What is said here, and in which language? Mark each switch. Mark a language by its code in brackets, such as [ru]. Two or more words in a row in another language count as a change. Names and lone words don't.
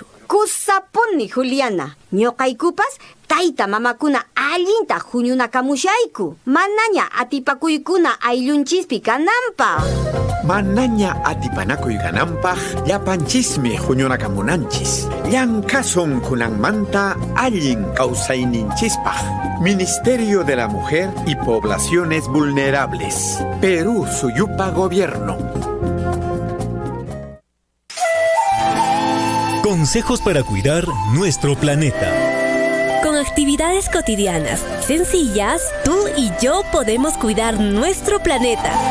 [qu] Kusapuni Juliana, ñoqaykupas tayta mamakuna allinta huñunakamushayku. Manaña atipakuykuna ayllunchispi kananpaq. Manaña atipanakuy kananpaq llapanchismi huñunakamunanchis. Llankasun kunanmanta allin kawsayninchispaq. [es] Ministerio de la Mujer y Poblaciones Vulnerables. [qu] Perú Suyupa Gobierno. [es] Consejos para cuidar nuestro planeta. Con actividades cotidianas sencillas, tú y yo podemos cuidar nuestro planeta.